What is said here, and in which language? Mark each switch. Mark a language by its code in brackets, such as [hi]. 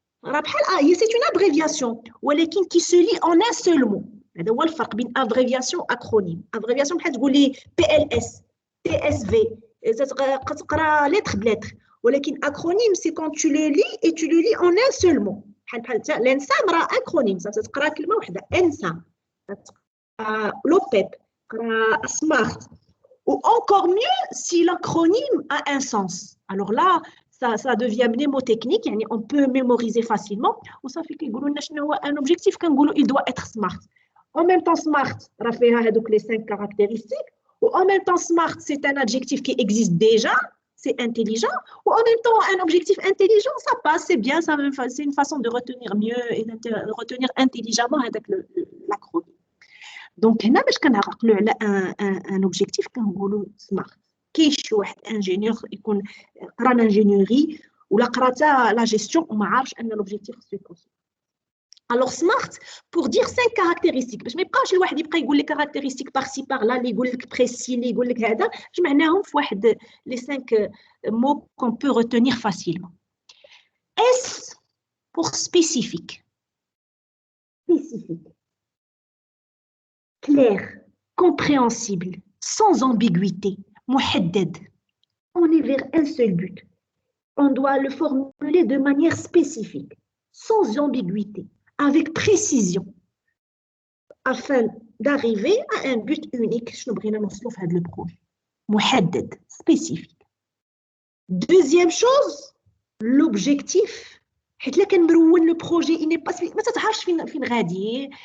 [fr] C'est une abréviation, qui se lit en un seul mot. [ar] هذا هو الفرق بين ابريفياسيون واكرونيم ابريفياسيون بحال تقول لي PLS TSV كتقرا لتر بلتر ولكن اكرونيم سي كون [fr] tu le lis et tu le lis en un seul mot [ar] بحال الانسام راه اكرونيم تقرا كلمه واحده انسام لوبيب تقرا سمارت [fr] ou encore mieux si l'acronyme a un sens alors là ça devient mnémotechnique, يعني on peut mémoriser facilement. [ar] وصافي كيقولوا لنا شنو هو [fr] un objectif كنقولوا il doit être smart. En même temps smart [ar] راه فيها هذوك [fr] les 5 caractéristiques. Ou en même temps smart c'est un adjectif qui existe déjà, c'est intelligent. Ou en même temps un objectif intelligent ça passe, c'est bien, c'est une façon de retenir mieux et de retenir intelligemment avec l'acronyme. [ar] Donc هنا باش كنعقلوا على [fr] un objectif [ar] كنقولوا smart. كاين شي واحد انجينيور يكون قرا l'ingénierie ولا قرا حتى لا جيستيون وما عارفش ان l'objectif سو كونسيبت. [fr] Alors smart pour dire 5 caractéristiques [ar] باش ما يبقاش الواحد يبقى يقول لك [fr] caractéristiques par ci par là [ar] اللي يقول لك précis اللي يقول لك هذا جمعناهم في واحد [fr] les 5 mots qu'on peut retenir facilement. S pour spécifique. Spécifique. Clair, compréhensible, sans ambiguïté. محدد. On est vers un seul but. On doit le formuler de manière spécifique, sans ambiguïté, avec précision, afin d'arriver à un but unique. [ar] شنو بغينا نوصلوا في هذا البروجي. [fr] محدد, spécifique. Deuxième chose, l'objectif. [ar] حيت لا كنمرون لو بروجي [fr] il n'est pas [ar] ما تعرفش فين غادي.